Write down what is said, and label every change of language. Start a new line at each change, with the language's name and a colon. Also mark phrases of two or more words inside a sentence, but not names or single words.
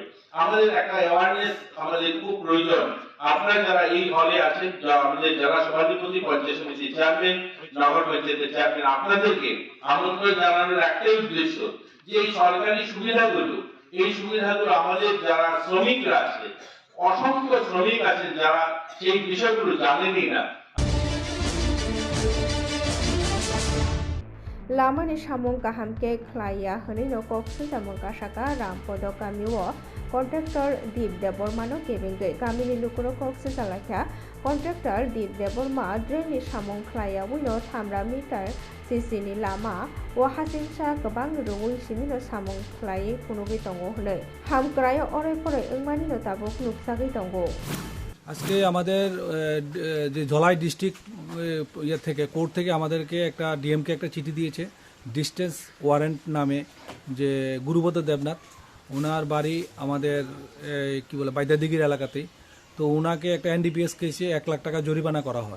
Bangla: আমাদের একটা অ্যাওয়ারনেস আমাদের খুব প্রয়োজন। আপনারা যারা এই হলে আছেন, আমাদের যারা সভাধিপতি, পঞ্চায়েত সমিতি চেয়ারম্যান, নগর পঞ্চায়েতের চেয়ারম্যান, আপনাদেরকে আমন্ত্রণ জানানোর একটাই উদ্দেশ্য যে এই সরকারি সুবিধাগুলো আমাদের যারা শ্রমিকরা আছে, অসংখ্য শ্রমিক আছেন যারা সেই বিষয়গুলো জানেনই না।
Kok Borok: Lamani samung kahamke khlaiya hwnwi no koksu jamung kasaka Rampodo Gamio contractor Deep Debormano kebengwi gamini lukuro koksu jalakha contractor Deep Deborma drain ni samung khlaiya wino 3 meter CC ni lama o hasinsa gobang rungui simi no samung khlai phunugwi tongo hnoi hamkrayo orai porai wngmani no tabuk nuksagui tongo.
Bangla: আজকে আমাদের যে ধলাই ডিস্ট্রিক্ট ইয়ে থেকে কোর্ট থেকে আমাদেরকে একটা ডিএমকে একটা চিঠি দিয়েছে ডিস্টেন্স ওয়ারেন্ট নামে, যে গুরুপদ দেবনাথ, ওনার বাড়ি আমাদের কি বলে বাইদাদিগির এলাকাতেই। তো ওনাকে একটা NDPS কেসে 1 লাখ টাকা জরিমানা করা হয়।